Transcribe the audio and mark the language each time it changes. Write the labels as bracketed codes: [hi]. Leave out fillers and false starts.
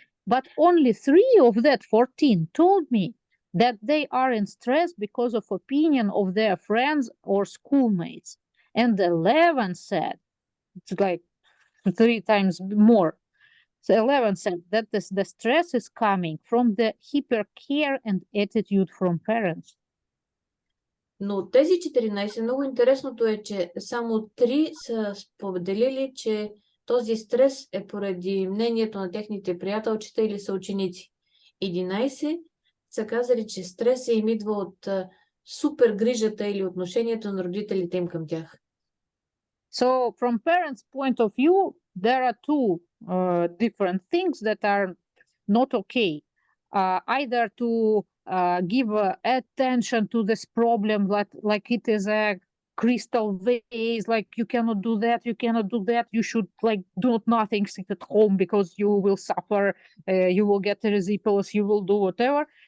[en] But only 3 of that 14 told me that they are in stress because of opinion of their friends or schoolmates. And 11 said, it's like 3 times more. So 11 said that the stress is coming from the hypercare and attitude from parents. [bg] Но тези 14, много интересното е, че само 3 са споделили, че този стрес е поради мнението на техните приятелчета или съученици. 11 са казали, че стресът им идва от супер грижата или отношението на родителите им към тях. [en] So from parents' point of view, there are two different things that are not okay. Either to give attention to this problem like it is a crystal vase, like you cannot do that, you should like do nothing, sit at home because you will suffer, you will get erysipelas, you will do whatever.